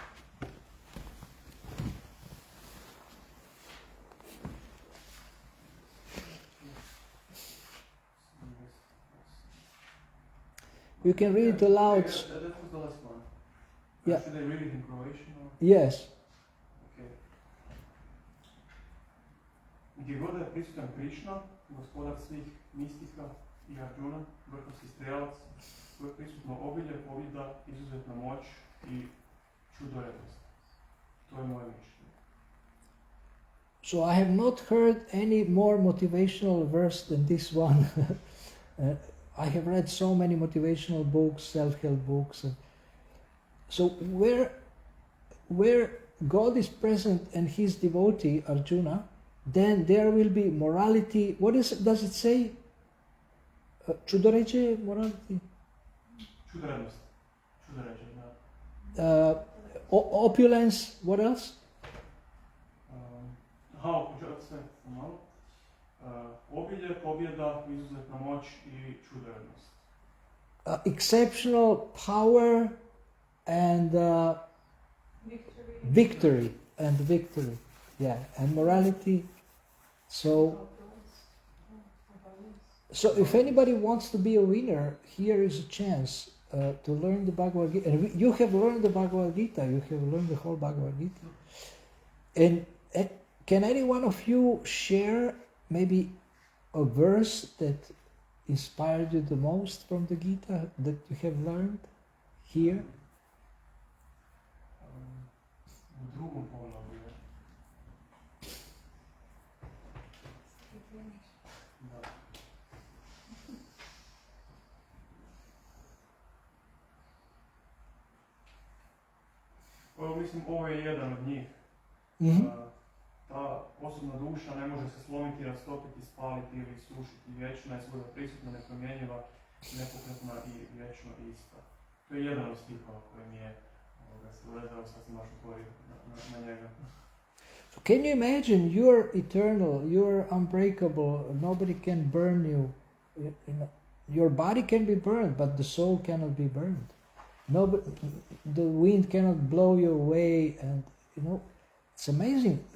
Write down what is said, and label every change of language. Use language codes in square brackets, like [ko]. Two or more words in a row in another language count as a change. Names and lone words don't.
[en] You can read it aloud. That was the last one. Yeah. Should I read it in Croatian? Or? Yes. Okay. [hr] Gdje god je prisutan Krišna, gospodar svih mistika i Arjuna, vrhunski strelac, tu je prisutno obilje, pobjeda, izuzetna moć i čudoredost. To je moje mišljenje. [en] So I have not heard any more motivational verse than this one. I have read so many motivational books, self-help books. So where God is present and his devotee, Arjuna, then there will be morality. What does it say? Čudoređe, morality? [hr] Čudoredost. Čudoređe, da. [en] Opulence, what else? [hr] Sve, malo. Obilje, pobjeda, izuzetna moć i čudoredost. [en] Exceptional power and victory, yeah, and morality. So if anybody wants to be a winner, here is a chance to learn the Bhagavad Gita. And you have learned the Bhagavad Gita. You have learned the whole Bhagavad Gita. And can any one of you share maybe a verse that inspired you the most from the Gita that you have learned here? [hr] U drugom poglavlju je. Da. Mislim, ovo je jedan od njih. Mm-hmm. Ta osobna duša ne može se slomiti, rastopiti, spaliti ili sušiti. Vječna je svuda prisutna, nepromjenjiva, nepokretna i vječno ista. To je jedan od stihova koji mi je se uvezao, sad sam baš otvorio na njega. [en] So can you imagine you're eternal, you're unbreakable, nobody can burn you. Your body can be burned, but the soul cannot be burned. Nobody, the wind cannot blow you away, and it's amazing.